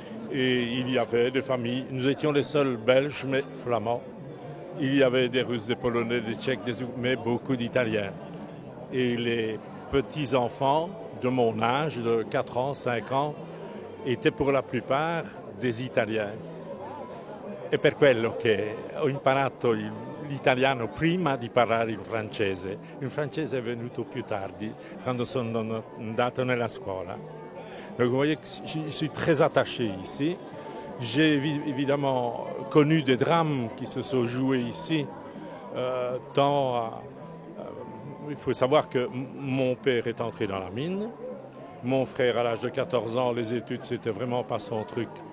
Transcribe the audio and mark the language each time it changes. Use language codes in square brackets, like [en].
[fr] Et il y avait des familles. Nous étions les seuls Belges, mais flamands. Il y avait des Russes, des Polonais, des Tchèques, mais beaucoup d'Italiens. Et les petits-enfants de mon âge, de 4 ans, 5 ans, étaient pour la plupart des Italiens. [it] E per quello che ho imparato l'italiano prima di parlare il francese. Il francese è venuto più tardi, quando sono andato nella scuola. [fr] Donc vous voyez que je suis très attaché ici. J'ai évidemment connu des drames qui se sont joués ici. Il faut savoir que mon père est entré dans la mine. Mon frère, à l'âge de 14 ans, les études, c'était vraiment pas son truc.